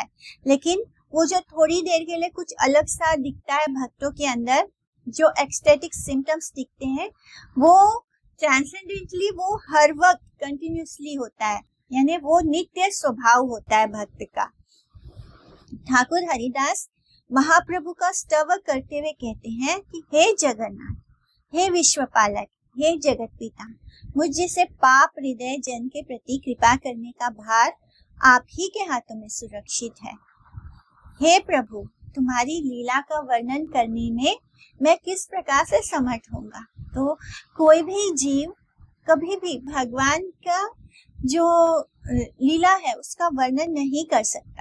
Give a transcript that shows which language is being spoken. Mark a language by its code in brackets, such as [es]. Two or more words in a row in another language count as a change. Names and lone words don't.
[hi] लेकिन वो जो थोड़ी देर के लिए कुछ अलग सा दिखता है भक्तों के अंदर, जो [en] ecstatic symptoms [hi] दिखते हैं, वो ट्रांसेंडेंटली वो हर वक्त कंटिन्यूसली होता है, यानी वो नित्य स्वभाव होता है भक्त का। ठाकुर हरिदास महाप्रभु का स्तव करते हुए कहते हैं कि हे जगन्नाथ, हे विश्वपालक, हे जगत पिता, मुझ जैसे पाप हृदय जन के प्रति कृपा करने का भार आप ही के हाथों में सुरक्षित है। हे प्रभु, तुम्हारी लीला का वर्णन करने में मैं किस प्रकार से समर्थ होऊंगा। तो कोई भी जीव कभी भी भगवान का जो लीला है उसका वर्णन नहीं कर सकता।